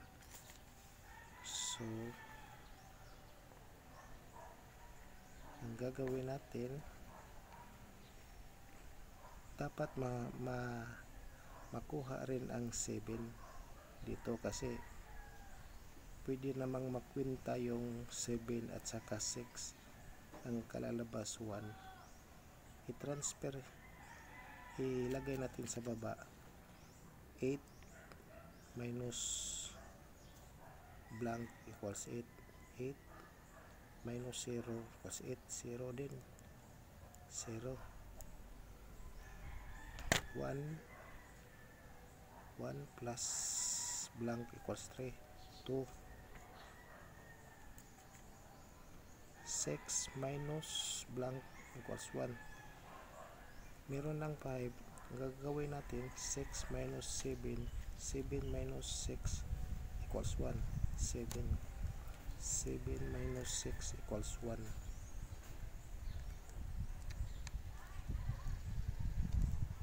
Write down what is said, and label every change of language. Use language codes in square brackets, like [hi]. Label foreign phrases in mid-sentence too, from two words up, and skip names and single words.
[tl] So ang gagawin natin, dapat makuha rin ang 7 dito, kasi pwede namang makwinta yung 7 at saka 6, ang kalalabas 1. I-transfer, ilagay natin sa baba. [en] 8 minus blank equals 8, 8 minus 0 equals 8, 0 din, 0, 1 plus blank equals 3 2, 6 minus blank equals 1, [tl] meron ng 5. Gagawin natin [en] 6 minus 7, 7 minus 6 equals 1, 7 minus 6 equals 1.